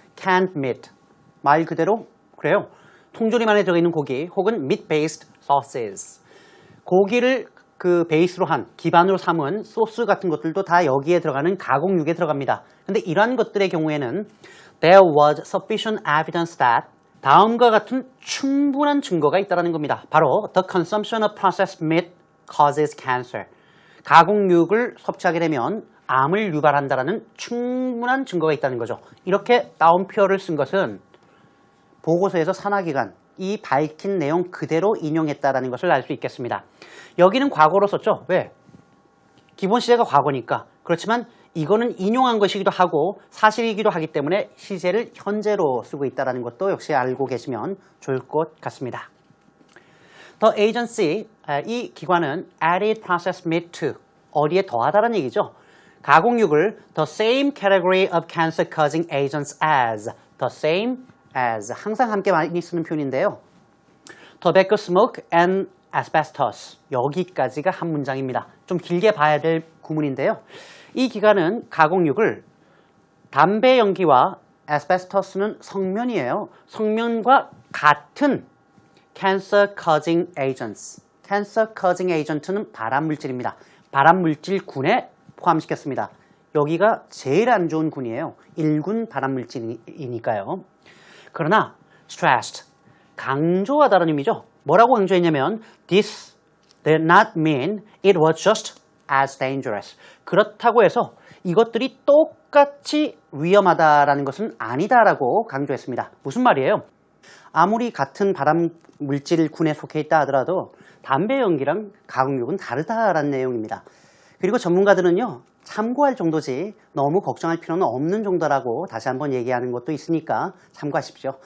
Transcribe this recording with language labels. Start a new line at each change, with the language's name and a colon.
Korean: canned meat, 말 그대로 그래요. 통조림 안에 들어있는 고기 혹은 meat-based sauces. 고기를 베이스로 한 기반으로 삼은 소스 같은 것들도 다 여기에 들어가는 가공육에 들어갑니다. 근데 이러한 것들의 경우에는 there was sufficient evidence that 다음과 같은 충분한 증거가 있다는 겁니다.
English: 바로 the consumption of processed meat causes cancer.
Korean: 가공육을 섭취하게 되면 암을 유발한다는 충분한 증거가 있다는 거죠. 이렇게 따옴표를 쓴 것은 보고서에서 산하기관 이 밝힌 내용 그대로 인용했다는 것을 알 수 있겠습니다. 여기는 과거로 썼죠. 왜? 기본 시제가 과거니까. 그렇지만 이거는 인용한 것이기도 하고 사실이기도 하기 때문에 시제를 현재로 쓰고 있다는 것도 역시 알고 계시면 좋을 것 같습니다.
English: The agency, 이 기관은 added processed meat to, 어디에 더하다는 얘기죠. 가공육을 the same category of cancer-causing agents as, the same as, 항상 함께 많이 쓰는 표현인데요. Tobacco smoke and asbestos, 여기까지가 한 문장입니다.
Korean: 좀 길게 봐야 될 구문인데요. 이 기관은 가공육을 담배 연기와 asbestos는 성면이에요.
English: 성면과 같은 cancer-causing agents, cancer-causing agent는 발암물질입니다.
Korean: 발암물질군에 포함시켰습니다. 여기가 제일 안 좋은 군이에요. 1군 발암물질이니까요. 그러나 stressed, 강조하다는 의미죠.
English: 뭐라고 강조했냐면 this did not mean it was just as dangerous.
Korean: 그렇다고 해서 이것들이 똑같이 위험하다라는 것은 아니다라고 강조했습니다. 무슨 말이에요? 아무리 같은 발암물질군에 속해 있다 하더라도 담배 연기랑 가공육은 다르다라는 내용입니다. 그리고 전문가들은요. 참고할 정도지 너무 걱정할 필요는 없는 정도라고 다시 한번 얘기하는 것도 있으니까 참고하십시오.